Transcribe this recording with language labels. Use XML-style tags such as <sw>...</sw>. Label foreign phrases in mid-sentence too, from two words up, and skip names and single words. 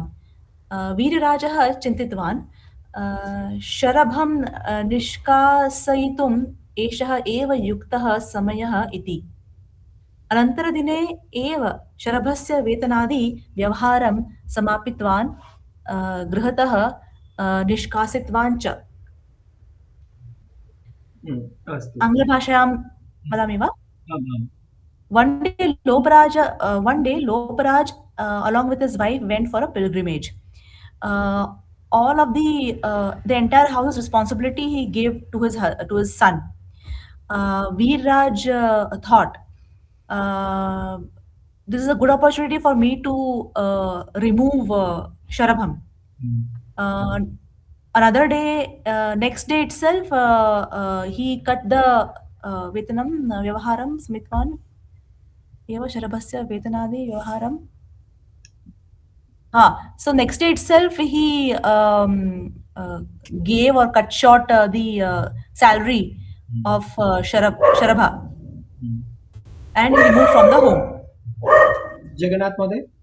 <sa>वीरराजः चिन्तितवान्, शरभं निष्कासयितुम् एषः एव युक्तः समयः इति. अनन्तरदिने एव शरभस्य वेतनादि व्यवहारं समापितवान्, गृहतः निष्कासितवान् च. आङ्ग्लभाषायां वदामि वा?</sa> <en>One day Loparaj along with his wife went for a pilgrimage. All of the entire house responsibility he gave to his son. Veerraj thought, this is a good opportunity for me to remove Sharabham. Another day, next day itself, he cut the</en> <sa>वेतनं व्यवहारं स्मित्वान् एव शरभस्य वेतनादि व्यवहारम्.</sa> <en>So next day itself, he gave or cut short the salary of Sharabha, and he removed from the home. Jagannath Mode?</en>